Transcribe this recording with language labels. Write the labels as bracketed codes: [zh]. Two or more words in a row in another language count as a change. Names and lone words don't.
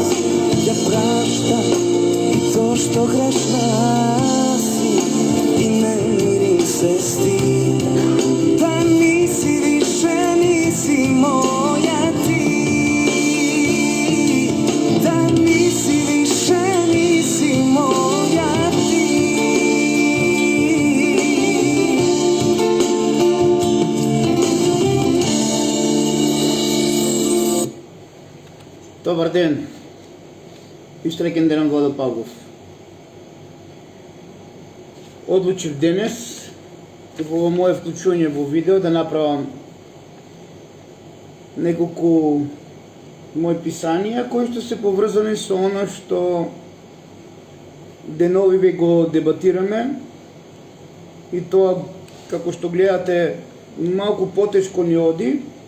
[sr] Ja praštam i to što grešna si i ne mirim se s tim, da nisi više, nisi moja ti. Da nisi više, nisi moja ti. [mk] Добар ден и среќен ден Владо Павлов. Одлучив денес во моје вклучување во видео да направам неколку мои писанија кои што се поврзани со оно што деновиве го дебатираме, и тоа, како што гледате, малку потешко ни оди.